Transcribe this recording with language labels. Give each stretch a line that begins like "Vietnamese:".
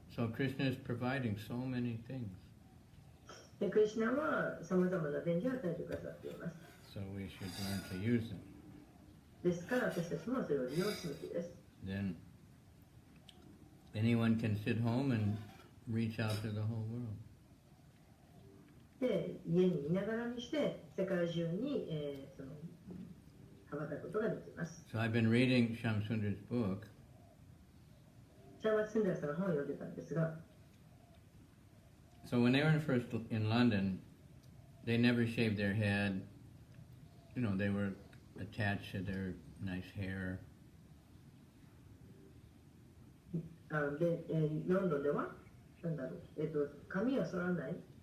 English: So Krishna is providing so many things.
Japanese: で、クリシュナはさまざまな便利を与えてくださっています。
English: So we should learn to use them.
Japanese: ですから私たちもそれを利用すべきです。
English: Then anyone can sit home and reach out to the whole world.
Japanese: で、家にいながらにして世界中に、羽ばたくことができます。
English: So I've been reading Shamsundar's book.
Japanese: シャーマツ・スンダーさんの本を読んでたんですが、
English: So when they were first in London, they never shaved their head. They were attached to their nice hair.
Japanese: で、ロンドンでは、なんだろう、髪を剃らない。